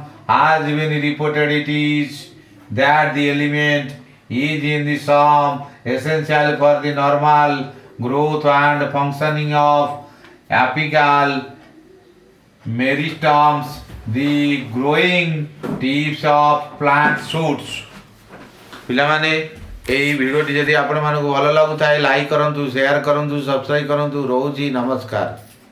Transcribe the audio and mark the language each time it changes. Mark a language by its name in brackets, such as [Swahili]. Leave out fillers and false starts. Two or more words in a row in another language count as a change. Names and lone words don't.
[English] Has been reported it is that the element is in the sum essential for the normal growth and functioning of apical meristems, the growing tips of plant shoots. [Odia] ପିଲାମାନେ ଏହି ଭିଡ଼ିଓଟି ଯଦି ଆପଣମାନଙ୍କୁ ଭଲ ଲାଗୁଥାଏ ଲାଇକ୍ କରନ୍ତୁ, ସେୟାର କରନ୍ତୁ, ସବସ୍କ୍ରାଇବ୍ କରନ୍ତୁ। ରହୁଛି ନମସ୍କାର।